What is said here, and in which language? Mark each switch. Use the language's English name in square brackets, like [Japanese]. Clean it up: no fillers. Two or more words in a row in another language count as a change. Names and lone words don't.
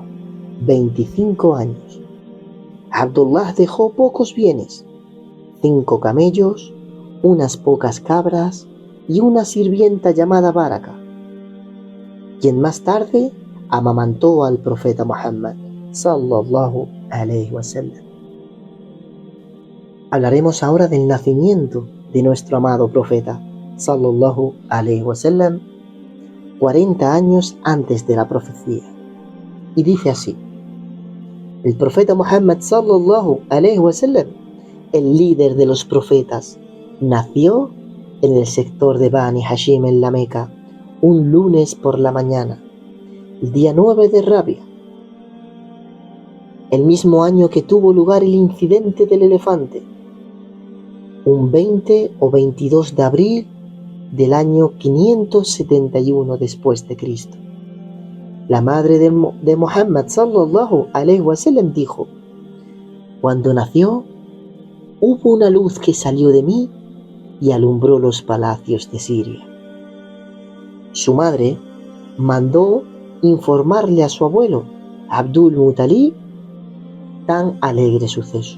[Spanish] 25 años. Abdullah dejó pocos bienes: 5 camellos, unas pocas cabras y una sirvienta llamada Baraka, quien más tarde amamantó al profeta Muhammad [Arabic] صلى الله عليه وسلم. [Spanish] Hablaremos ahora del nacimiento de nuestro amado profeta [Arabic] صلى الله عليه وسلم, [Spanish] 40 años antes de la profecía. Y dice así: el profeta Muhammad [Arabic] صلى الله عليه وسلم, [Spanish] el líder de los profetas, nació en el sector de Bani Hashim en la Meca, un lunes por la mañana, el día 9 de Rabia, el mismo año que tuvo lugar el incidente del elefante, un 20 o 22 de abril del año 571 después de Cristo. La madre de Muhammad [Arabic] صلى الله عليه وسلم [Spanish] dijo: cuando nació, hubo una luz que salió de mí y alumbró los palacios de Siria. Su madre mandó informarle a su abuelo, Abdul Muttalib, tan alegre suceso.